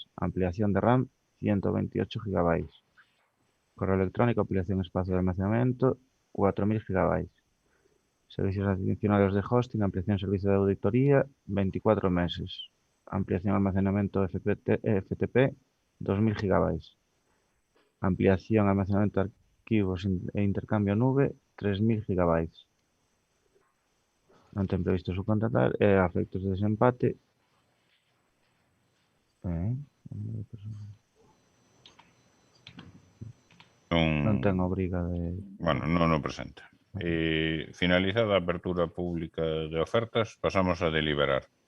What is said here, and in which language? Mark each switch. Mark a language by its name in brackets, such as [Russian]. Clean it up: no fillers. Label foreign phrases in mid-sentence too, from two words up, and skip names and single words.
[Spanish] Ampliación de RAM, 128 gigabytes. Correo electrónico, ampliación espacio de almacenamiento, 4.000 gigabytes. Servicios adicionales de hosting, ampliación servicio de auditoría, 24 meses. Ampliación almacenamiento FTP, 2.000 gigabytes. Ampliación almacenamiento de archivos e intercambio nube, 3.000 gigabytes. [Galician] No ten previsto subcontratar, a efectos de desempate. Non ten obriga de... Bueno, non o presenta. Finalizada a apertura pública de ofertas, pasamos a deliberar.